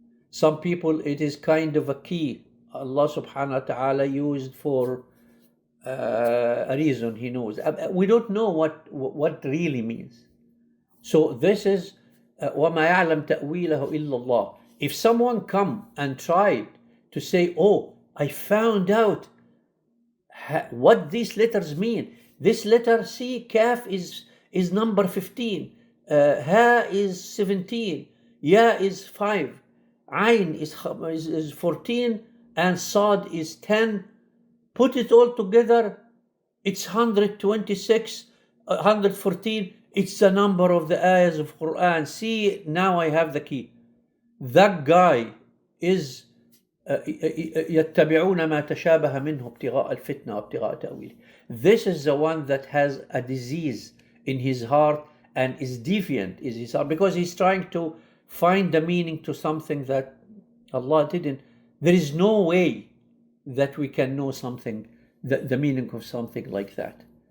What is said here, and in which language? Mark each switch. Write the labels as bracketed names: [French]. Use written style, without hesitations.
[English] Some people, it is kind of a key Allah subhanahu wa ta'ala used for a reason, he knows. We don't know what really means. So this is [Arabic] وَمَا يَعْلَمْ تَأْوِيلَهُ إِلَّا اللَّهِ. [English] If someone come and tried to say, oh, I found out what these letters mean. This letter, see, kaf is number 15, ha is 17, ya is 5, ayn is 14, and sad is 10. Put it all together, it's 126, 114. It's the number of the ayahs of Quran. See, now I have the key. That guy is [Arabic] يتبعون ما تشابه منه ابتغاء الفتنة وابتغاء تأويله. [English] This is the one that has a disease in his heart and is deviant is his heart, because he's trying to find the meaning to something that Allah didn't. There is no way that we can know something, the meaning of something like that.